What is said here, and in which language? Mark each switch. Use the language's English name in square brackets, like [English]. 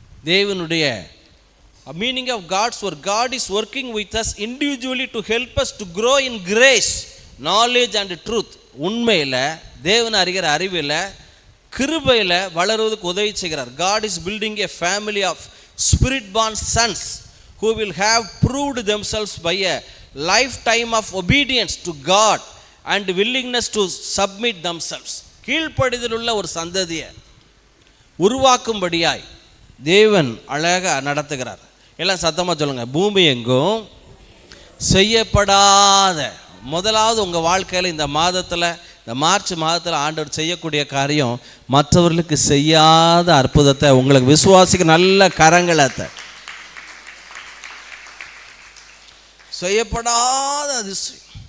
[English] தேவனுடைய meaning of God's work, God is working with us individually to help us to grow in grace, knowledge and truth. [Tamil] உண்மையில், தேவனை அறிகிற அறிவில், கிருபையில் வளருவதற்கு உதவி செய்கிறார். [English] God is building a family of spirit born sons who will have proved themselves by a lifetime of obedience to God and willingness to submit themselves. [Tamil] கீழ்ப்படிதல் உள்ள ஒரு சந்ததியை உருவாக்கும்படியாய் தேவன் அழகாக நடத்துகிறார். எல்லாம் சத்தமாக சொல்லுங்க, பூமி எங்கும் செய்யப்படாத. முதலாவது உங்கள் வாழ்க்கையில் இந்த மாதத்தில், இந்த மார்ச் மாதத்தில் ஆண்டவர் செய்யக்கூடிய காரியம், மற்றவர்களுக்கு செய்யாத அற்புதத்தை, உங்களுக்கு விசுவாசிக்க நல்ல கரங்களத்தை, செய்யப்படாத அதிசயம்.